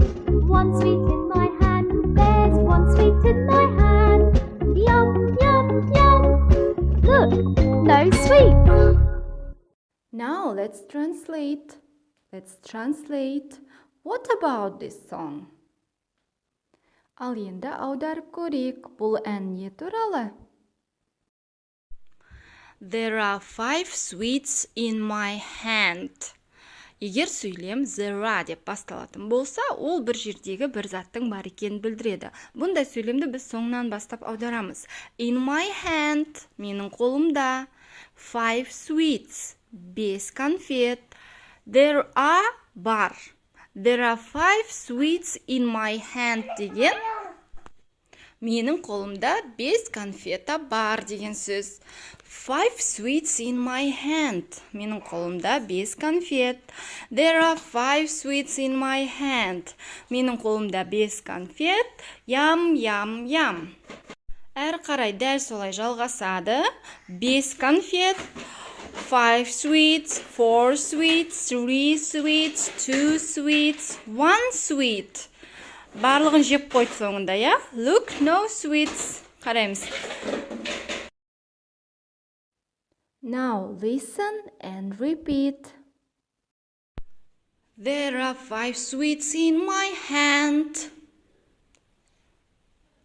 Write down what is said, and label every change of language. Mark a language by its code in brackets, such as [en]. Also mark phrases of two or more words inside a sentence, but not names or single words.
[en] 1 sweet in my hand. There's 1 sweet in my hand. Yum, yum, yum. Look, no sweet. Now let's translate. What about this song? [kk] Ал енді аударып көрейік. Бұл ән не туралы? [en] There are 5 sweets in my hand. [kk] Егер сөйлем [en] there are [kk] деп басталатын болса, ол бір жердегі бір заттың бар екенін білдіреді. Бұндай сөйлемді біз соңынан бастап аударамыз. [en] In my hand, [kk] менің қолымда. 5 sweets, 5 конфет. [en] There are, [kk] бар. [en] There are 5 sweets in my hand [kk] деген менің қолымда 5 конфета бар деген сөз. [en] 5 sweets in my hand. [kk] Менің қолымда 5 конфет. [en] There are 5 sweets in my hand. [kk] Менің қолымда 5 конфет. Ям, ям, ям. Әрі қарай дәл солай жалғасады. 5 конфет. [en] 5 sweets, 4 sweets, 3 sweets, 2 sweets, 1 sweet. [kk] Барлығын жеп қойды соңында, я? [en] Look, no sweets. Қараймыз. Now listen and repeat. There are 5 sweets in my hand.